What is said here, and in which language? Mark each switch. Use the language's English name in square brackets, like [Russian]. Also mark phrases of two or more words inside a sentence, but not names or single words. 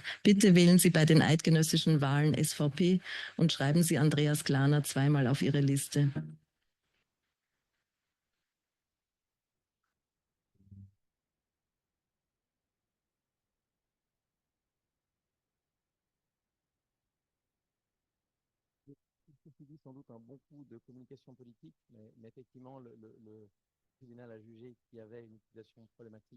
[German] Bitte wählen Sie bei den eidgenössischen Wahlen SVP und schreiben Sie Andreas Glaner zweimal auf Ihre Liste. [French] Subit sans doute un bon coup de communication politique, mais effectivement, le tribunal a jugé qu'il y avait une utilisation problématique.